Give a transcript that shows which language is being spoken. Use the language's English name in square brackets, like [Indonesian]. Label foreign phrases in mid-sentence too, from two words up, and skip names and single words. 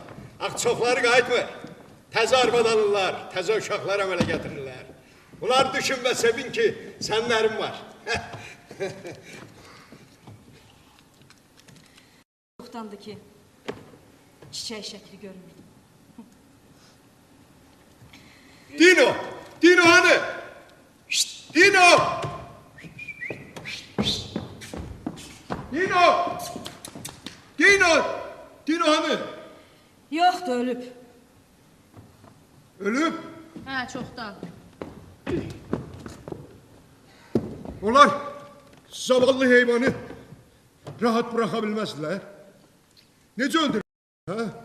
[Azerbaijani] Çoxları qayıtmır. Təzə arvad alırlar, təzə uşaqlar əmələ gətirirlər. Bunlar düşün və sevin ki, sənlərin var. Çoxdandır ki, çiçək şəkli görmürdüm. Dino! Dino hani? Şşt, Dino! Dino! Dino! Dino hani? Yoxdur, ölüb. Ölüb? Hə, çoxdan. [Turkish] Onlar zavallı heyvanı rahat bıraka bilmezler. [Azerbaijani] Necə öldürür? Ha?